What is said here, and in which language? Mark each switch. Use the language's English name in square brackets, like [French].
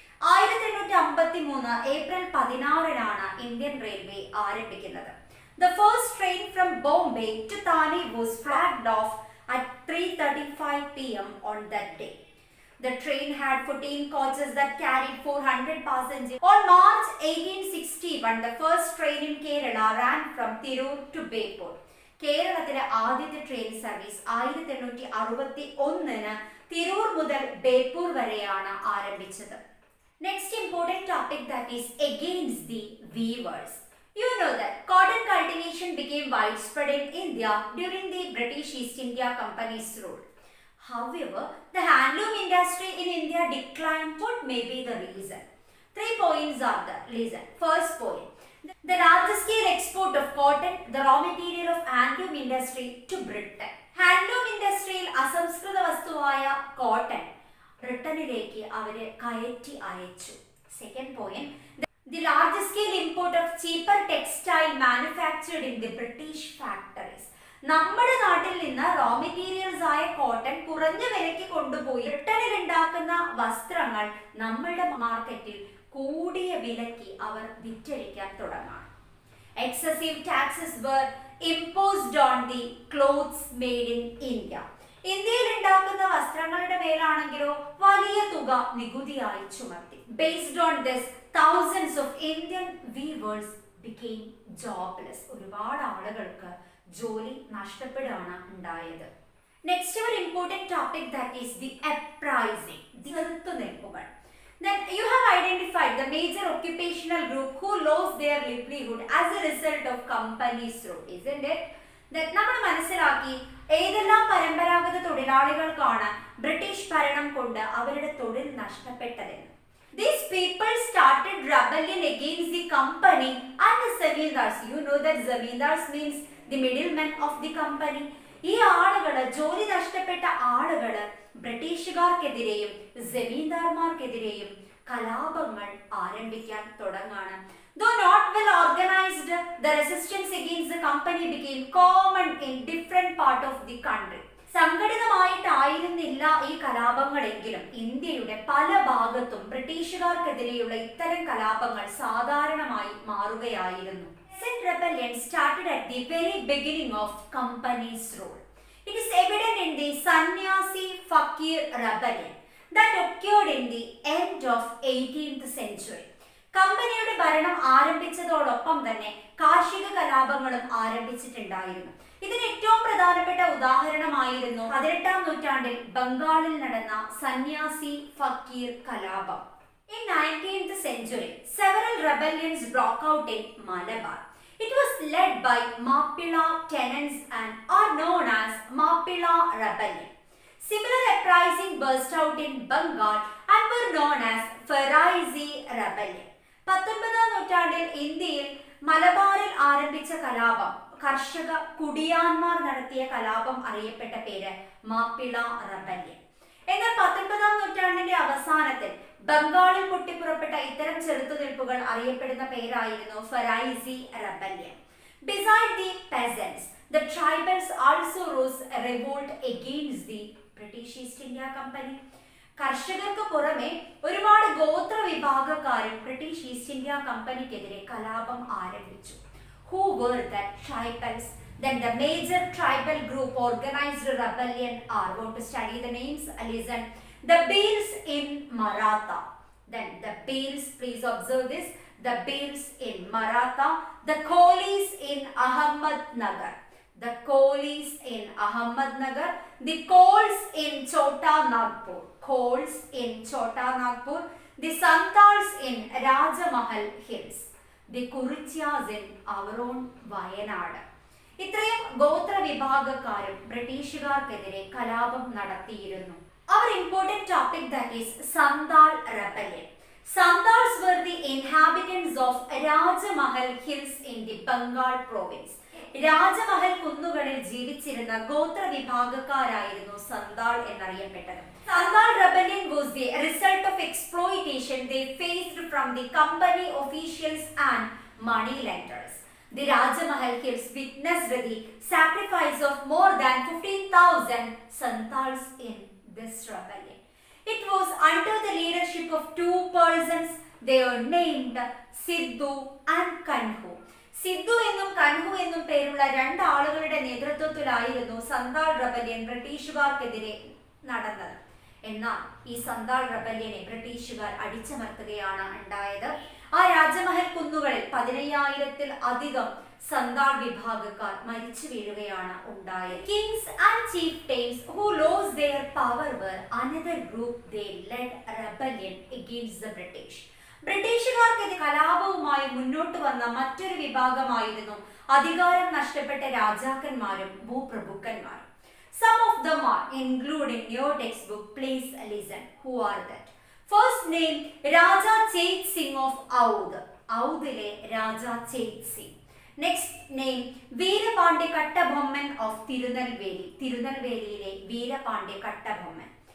[Malayalam] 1853 April 16-നാണ് Indian railway ആരംഭിക്കുന്നത്. [English] The first train from Bombay to Thane was flagged off at 3:35 p.m. on that day. The train had 14 coaches that carried 400 passengers. On March 1861, the first train in Kerala ran from Tirur to Bepur. [Malayalam] കേരളത്തിലെ ആദ്യത്തെ train service 1861 Tirur മുതൽ ബേപ്പൂർ വരെയാണ് ആരംഭിച്ചത്. [English] Next important topic, that is against the weavers. You know that cotton cultivation became widespread in India during the British East India Company's rule. However, the handloom industry in India declined. What may be the reason? 3 points are the reason. First point, the large scale export of cotton, the raw material of handloom industry, to Britain. [Malayalam] Handloom ഇൻഡസ്ട്രിയിൽ അസംസ്കൃത വസ്തുവായ cotton ബ്രിട്ടനിലേക്ക് അവരെ കയറ്റി അയച്ചു. [English] Second point, the large scale import of cheaper textile manufactured in the British factories. [Malayalam] നമ്മുടെ നാട്ടിൽ നിന്ന് raw materials ആയ cotton കുറഞ്ഞ വിലയ്ക്ക് കൊണ്ടുപോയി ബ്രിട്ടനിൽ ഉണ്ടാക്കുന്ന വസ്ത്രങ്ങൾ നമ്മളുടെ മാർക്കറ്റിൽ കൂടിയ വിലയ്ക്ക് അവർ വിറ്റഴിക്കാൻ തുടങ്ങാണ്. [English] Excessive taxes were imposed on the clothes made in India. [Malayalam] ഇന്ത്യയിൽ ഉണ്ടാക്കുന്ന വസ്ത്രങ്ങളുടെ മേലാണെങ്കിലോ വലിയ തുക നികുതിയായി ചുമത്തി. [English] Based on this, thousands of Indian weavers became jobless. [Malayalam] ഒരുപാട് ആളുകൾക്ക് ജോലി നഷ്ടപ്പെടുകയാണ് ഉണ്ടായത്. [English] Next ഒരു important topic that is the uprising. [Malayalam] ചെറുത്തുനിൽപ്പുകൾ. [English] Then you have identified the major occupational group who lost their livelihood as a result of companies' rule, isn't it? [Malayalam] That നമ്മൾ മനസ്സിലാക്കി ഏതെല്ലാം പരമ്പരാഗത തൊഴിലാളികൾക്കാണ് ബ്രിട്ടീഷ് ഭരണം കൊണ്ട് അവരുടെ തൊഴിൽ നഷ്ടപ്പെട്ടതെന്ന്. [English] These people started rebellion against the company and the zamindars. You know that zamindars means the middlemen of the company. [Malayalam] ഈ ആളുകള്, ജോലി നഷ്ടപ്പെട്ട ആളുകള് ബ്രിട്ടീഷുകാർക്കെതിരെയും ജമീന്ദാർമാർക്കെതിരെയും കലാപങ്ങൾ ആരംഭിക്കാൻ തുടങ്ങാണ്. [English] Though not well organized, the resistance against the company became common in different part of the country. [Malayalam] സംഘടിതമായിട്ടായിരുന്നില്ല ഈ കലാപങ്ങളെങ്കിലും ഇന്ത്യയുടെ പല ഭാഗത്തും ബ്രിട്ടീഷുകാർക്കെതിരെയുള്ള ഇത്തരം കലാപങ്ങൾ സാധാരണമായി മാറുകയായിരുന്നു. [English] Fakir Rebellion started at the very beginning of company's rule. It is evident in the sanyasi Fakir Rebellion that occurred in the end of 18th century. [Malayalam] കമ്പനിയുടെ ഭരണം ആരംഭിച്ചതോടൊപ്പം തന്നെ കാർഷിക കലാപങ്ങളും ആരംഭിച്ചിട്ടുണ്ടായിരുന്നു. ഇതിന് ഏറ്റവും പ്രധാനപ്പെട്ട ഉദാഹരണമായിരുന്നു 18ാം നൂറ്റാണ്ടിൽ ബംഗാളിൽ നടന്ന സന്യാസി ഫക്കീർ കലാപം. [English] In 19th century, several rebellions broke out in Malabar. It was led by mappila tenants and are known as Mappila Rebellion. Similar uprising burst out in Bengal and were known as faraizi Rebellion. [Malayalam] 19ാം നൂറ്റാണ്ടിൽ ഇന്ത്യയിൽ മലബാറിൽ ആരംഭിച്ച കലാപം, കർഷക കുടിയാന്മാർ നടത്തിയ കലാപം അറിയപ്പെട്ട പേര് മാപ്പിള റെബല്യൻ. എന്നാൽ 19ാം നൂറ്റാണ്ടിന്റെ അവസാനത്തിൽ ബംഗാളിൽ പൊട്ടിപ്പുറപ്പെട്ട ഇത്തരം ചെറുത്തുനിൽപ്പുകൾ അറിയപ്പെടുന്ന പേരായിരുന്നു faraizi Rebellion. [English] Besides the peasants, the tribals also rose a revolt against the British East India Company. [Malayalam] കർഷകർക്ക് പുറമെ ഒരുപാട് ഗോത്ര വിഭാഗക്കാരും ബ്രിട്ടീഷ് ഈസ്റ്റ് ഇന്ത്യ കമ്പനിക്കെതിരെ കലാപം ആരംഭിച്ചു. [English] Who were the tribals? Then the major tribal group organized rebellion are, want to study the names, listen. The Bhils in Maratha. Then the Bhils, please observe this. The Bhils in Maratha. The Kolis in Ahmednagar. The Kolis in Ahmednagar. The Kols in Chota Nagpur. Kols in Chota Nagpur. The Santals in Rajamahal Hills. The Kurityas in our own Wayanad. [Malayalam] ഇത്രയും ഗോത്ര വിഭാഗക്കാരും ബ്രിട്ടീഷുകാർക്കെതിരെ കലാപം നടത്തിയിരുന്നു. [English] Our important topic, that is Santhal Rebellion. Santals were the inhabitants of Rajamahal Hills in the Bengal province. [Malayalam] രാജമഹൽ കുന്നുകളിൽ ജീവിച്ചിരുന്ന ഗോത്ര വിഭാഗക്കാരായിരുന്നു Santhal എന്നറിയപ്പെട്ടത്. [English] Santhal Rebellion was the result of exploitation they faced from the company officials and money lenders. The Rajamahal Hills witnessed the sacrifice of more than 15,000 Santals in this rebellion. It was under the leadership of two persons. They were named Sidhu and Kanhu. [Malayalam] Sidhu എന്നും കൻഹു എന്നും പേരുള്ള രണ്ട് ആളുകളുടെ നേതൃത്വത്തിലായിരുന്നു Santhal rebellion ബ്രിട്ടീഷുകാർക്കെതിരെ നടന്നത്. എന്നാൽ ഈ സന്താൾ റെബല്യനെ ബ്രിട്ടീഷുകാർ അടിച്ചമർത്തുകയാണ് ഉണ്ടായത്. ആ രാജമഹൽ കുന്നുകളിൽ 15,000-ൽ അധികം സന്താൾ വിഭാഗക്കാർ മരിച്ചു വീഴുകയാണ് ഉണ്ടായത്. [English] Kings and chieftains who lost their power were another group. They led rebellion against the British. [Malayalam] ബ്രിട്ടീഷുകാർക്കെതിരെ കലാപവുമായി മുന്നോട്ട് വന്ന മറ്റൊരു വിഭാഗമായിരുന്നു അധികാരം നഷ്ടപ്പെട്ട രാജാക്കന്മാരും ഭൂപ്രഭുക്കന്മാരും. [English] Some of them are included in your textbook. Please listen. Who are that? First name Raja Chet Singh of Oudh. Oudhile Raja Chet Singh. Next name Veerapandya Kattabomman of Tirunelveli. [Malayalam] Tirunelveliyile Veerapandya Kattabomman.